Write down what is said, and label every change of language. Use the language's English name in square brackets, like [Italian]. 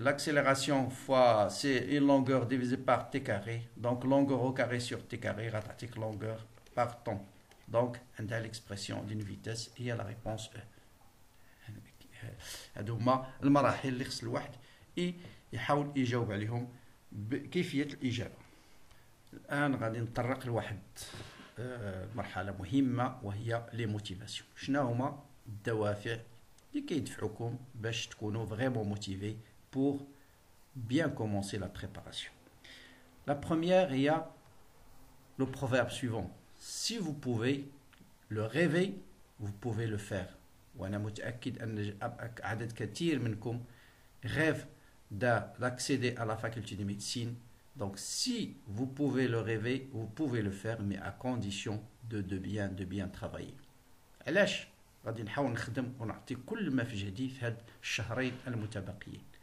[French] L'accélération fois c'est une longueur divisée par t carré. Donc longueur au carré sur t carré [Arabic] غتعطيك [French] longueur par temps. Donc [Arabic] عندها [French] l'expression d'une vitesse هي la réponse E. [Arabic] هادو هما المراحل اللي خص الواحد يحاول يجاوب عليهم بكيفية الإجابة. الآن غادي نتطرق لواحد مرحلة مهمة وهي لي موتيفاسيون. شنو هما الدوافع اللي كيدفعوكم باش تكونوا فريمون موتيفي [French] pour bien commencer la préparation. La première [Arabic] هي [French] le proverbe suivant. Si vous pouvez le rêver, vous pouvez le faire. [Arabic] وأنا متأكد أن عدد كثير منكم [French] rêve d'accéder à la faculté de médecine. Donc si vous pouvez le rêver, vous pouvez le faire, mais à condition de bien travailler. [Arabic] علاش غادي نحاول نخدم ونعطي كل ما في جهدي في هاد الشهرين المتبقيين.